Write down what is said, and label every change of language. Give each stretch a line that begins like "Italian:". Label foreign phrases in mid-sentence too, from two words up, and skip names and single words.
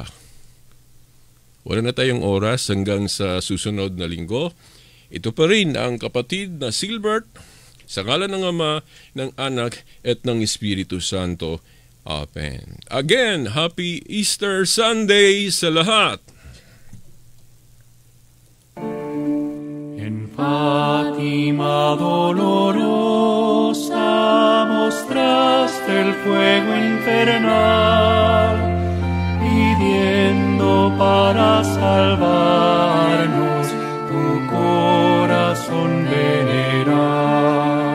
Filipino: Wala na tayong oras hanggang sa susunod na linggo. Ito pa rin ang kapatid na Silbert, sa ngalan ng Ama, ng Anak, at ng Espiritu Santo. Amen.
English: Again, Happy Easter Sunday
Filipino: sa lahat!
Spanish: En Fátima dolorosa mostraste el fuego infernal, pidiendo para salvarnos tu corazón venerar.